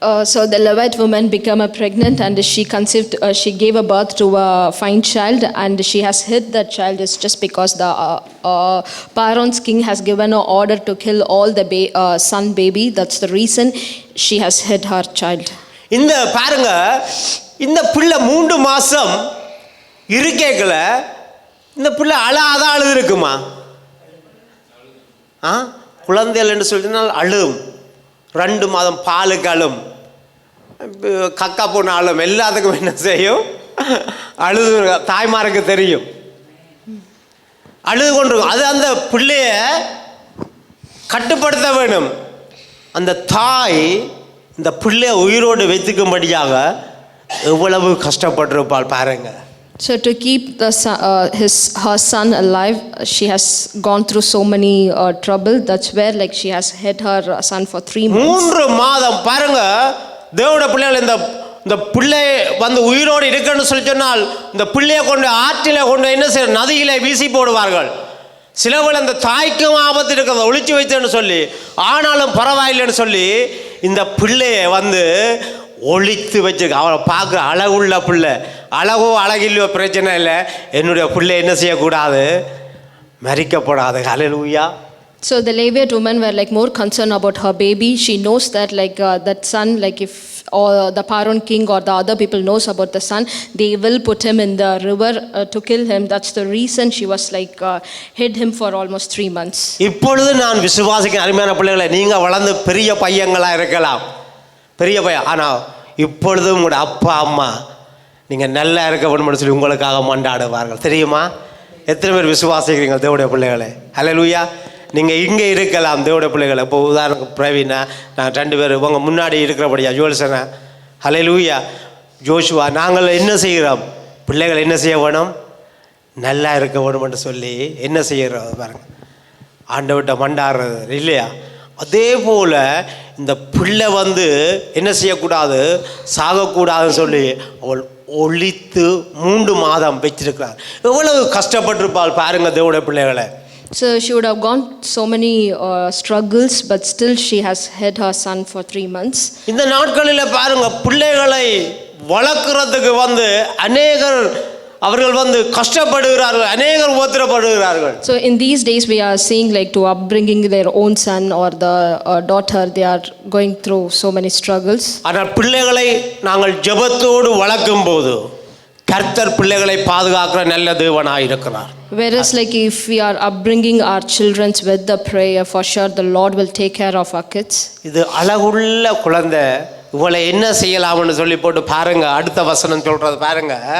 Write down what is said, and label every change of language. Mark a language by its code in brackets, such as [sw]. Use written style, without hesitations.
[en] So the Levite woman became pregnant and she conceived, she gave a birth to a fine child, and she has hid that child is just because the Pharaoh's king has given an order to kill all the son baby. That's the reason she has hid her child. [ta] இந்த பாருங்க, இந்த பிள்ளை 3 மாசம் இருக்கேக்கல இந்த பிள்ளை அழுது இருக்குமா? குழந்தைகள் என்று சொல்லினால் அழும். 2 மாதம் பாலுக்கு அழும், கக்கா போன அழும், எல்லாத்துக்கும் என்ன செய்யும்? அழுது. தாய்மாருக்கு தெரியும், அழுது கொண்டிருக்கும். அது அந்த பிள்ளைய கட்டுப்படுத்த வேணும். அந்த தாய் இந்த பிள்ளைய உயிரோடு வைத்துக்கும்படியாக எவ்வளவு கஷ்டப்பட்டிருப்பாள் பாருங்க. [en] So to keep her son alive, she has gone through so many trouble. That's where like she has hid her son for 3 months. [ta] 3 மாதம் பாருங்க. தேவனுடைய பிள்ளைகள் இந்த பிள்ளை வந்து உயிரோடு இருக்குன்னு சொல்லி சொன்னால் இந்த பிள்ளையை கொண்டு ஆற்றில கொண்டு என்ன செய்ய, நதியில வீசி போடுவார்கள். சிலவள் அந்த தாய்க்கும் ஆபத்து இருக்கிறத ஒளிச்சு வைத்தேன்னு சொல்லி, ஆனாலும் பரவாயில்லைன்னு சொல்லி இந்த பிள்ளைய வந்து ஒளித்து வச்சிருக்க. அவளை பார்க்குற அழகுள்ள பிள்ளை, அழகோ அழகில்லையோ பிரச்சனை இல்லை, என்னுடைய பிள்ளை என்ன செய்யக்கூடாது? மரிக்கப்படாது. ஹல்லேலூயா. [en] So the Levite women were like more concerned about her baby. She knows that like that son, like if or the Paron king or the other people knows about the son, they will put him in the river to kill him. That's the reason she was like hid him for almost 3 months. [ta] இப்பொழுது நான் விசுவாசிக்க அருமையான பிள்ளைகளை, நீங்கள் வளர்ந்து பெரிய பையங்களாக இருக்கலாம், பெரிய பையன், ஆனால் இப்பொழுது உங்களோட அப்பா அம்மா நீங்கள் நல்லா இருக்க வேணும்னு சொல்லி உங்களுக்காக மண்டாடுவார்கள். தெரியுமா? எத்தனை பேர் விசுவாசிக்கிறீங்க தேவனுடைய பிள்ளைகளை? ஹல்லேலூயா. நீங்கள் இங்கே இருக்கலாம் தேவனுடைய பிள்ளைகளை. இப்போ உதாரணத்துக்கு பிரவீனா, நான் 2 பேர் உங்க முன்னாடி இருக்கிறபடியா, ஜோல்சனா, ஹல்லேலூயா, ஜோஷுவா, நாங்கள் என்ன செய்கிறோம்? பிள்ளைகள் என்ன செய்ய வேணும்? நல்லா இருக்க வேணும்னு சொல்லி என்ன செய்கிறோம் பாருங்க, ஆண்டவர்கிட்ட மண்டாடுறது இல்லையா? அதே போல் இந்த பிள்ளை என்ன செய்யக்கூடாது? சாகக்கூடாதுன்னு சொல்லி அவள் ஒழித்து 3 மாதம் வச்சிருக்கிறார். எவ்வளவு கஷ்டப்பட்டிருப்பாள் பாருங்க தேவனுடைய பிள்ளைகளை. [en] So she would have gone so many struggles, but still she has hid her son for 3 months. [ta] இந்த நாட்களில் பாருங்க, பிள்ளைகளை வளர்க்குறதுக்கு அநேகர் அவர்கள் கஷ்டப்படுகிறார்கள், அநேகர் உபத்திரப்படுகிறார்கள். [en] So in these days we are seeing like to upbringing their own son or the daughter, they are going through so many struggles. [ta] ஆனால் பிள்ளைகளை நாங்கள் ஜெபத்தோடு வளர்க்கும் போது கர்த்தர் பிள்ளைகளை பாதுகாக்கிற நல்ல தேவனாய் இருக்கிறார். [en] Whereas like if we are upbringing our children with the prayer, for sure the Lord will take care of our kids. [ta] இது அழகுள்ள குழந்தை, இவளை என்ன செய்யலாம்னு சொல்லி போட்டு பாருங்க, அடுத்த வசனம் சொல்றது பாருங்க.